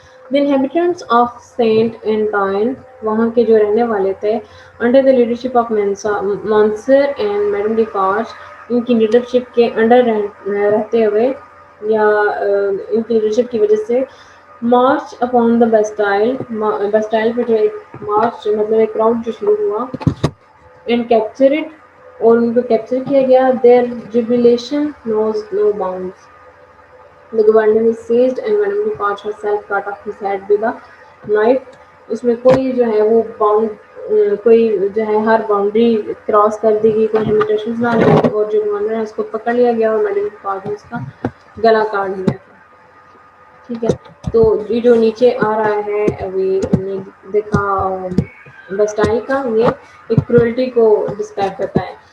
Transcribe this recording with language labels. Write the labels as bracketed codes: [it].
[en] The inhabitants of Saint Antoine [ur] وہاں کے جو رہنے والے تھے [en] under the leadership of monsieur and madame Defarge, [ur] ان کی لیڈرشپ کے انڈر رہتے ہوئے یا ان کی لیڈرشپ کی وجہ سے [en] march upon the Bastille, [ur] بیسٹائل پہ جو ایک مارچ مطلب ایک راؤنڈ جو شروع ہوا [en] and capture it, [ur] اور ان کو کیپچر کیا گیا. [en] Their jubilation knows no bounds. The governor is seized and Madame Defarge herself cut off his head with a knife. [ur] اس میں کوئی جو ہے وہ باؤنڈ کوئی جو ہے ہر باؤنڈری کراس کر دی گئی، کوئی لمیٹیشنز نہ رہی، اور جو گورنر ہے اس کو پکڑ لیا گیا اور میڈم ڈیفارج نے اس کا گلا کاٹ دیا تھا. ٹھیک ہے، تو یہ جو نیچے آ رہا ہے ابھی ہم نے دیکھا بسٹائل کا، یہ ایک کرولٹی کو ڈسکرائب کرتا ہے.